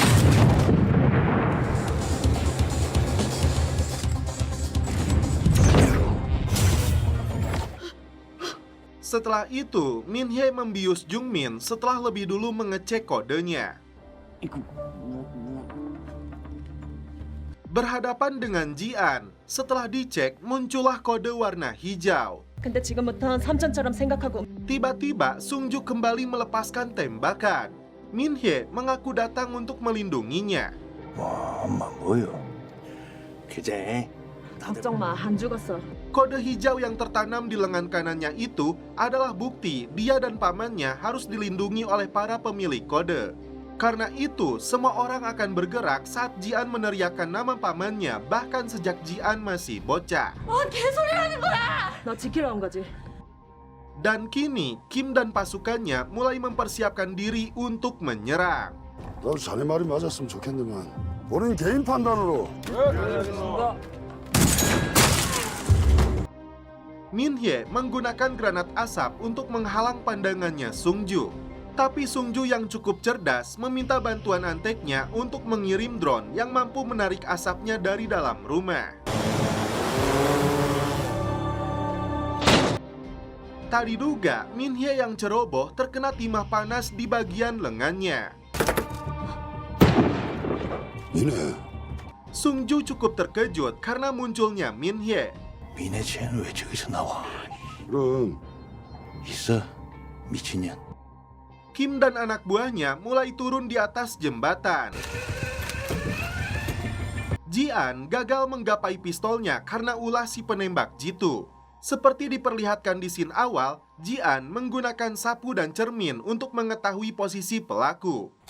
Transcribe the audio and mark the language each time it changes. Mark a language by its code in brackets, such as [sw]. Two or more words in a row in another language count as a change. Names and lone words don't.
[id] Setelah itu, Min Hye membius Jung Min setelah lebih dulu mengecek kodenya. Berhadapan dengan Ji An, setelah dicek muncullah kode warna hijau. [ko] 근데 지금부턴 삼촌처럼 생각하고 [id] Tiba-tiba Sung Ju kembali melepaskan tembakan. Min Hye mengaku datang untuk melindunginya. [ko] 와, 엄마 뭐요? 그제 걱정 마, 안 죽었어. [id] Kode hijau yang tertanam di lengan kanannya itu adalah bukti dia dan pamannya harus dilindungi oleh para pemilik kode. Karena itu, semua orang akan bergerak saat Ji An meneriakkan nama pamannya bahkan sejak Ji An masih bocah. [ko] 너 지키러 온 거지. [id] Dan kini, Kim dan pasukannya mulai mempersiapkan diri untuk menyerang. [ko] 나도 자네 말이 맞았으면 좋겠는데만 우린 개인 판단으로 [id] Min Hye menggunakan granat asap untuk menghalang pandangannya Sung Ju. Tapi Sung Ju yang cukup cerdas meminta bantuan anteknya untuk mengirim drone yang mampu menarik asapnya dari dalam rumah. Tak diduga, Min Hye yang ceroboh terkena timah panas di bagian lengannya. [ko] 니네 [id] Sung Ju cukup terkejut karena munculnya Min Hye. [ko] 미네 쟤는 왜 저기서 나와? 그럼 있어 미친년. [id] Kim dan anak buahnya mulai turun di atas jembatan. Ji An gagal menggapai pistolnya karena ulah si penembak jitu. Seperti diperlihatkan di scene awal, Ji An menggunakan sapu dan cermin untuk mengetahui posisi pelaku.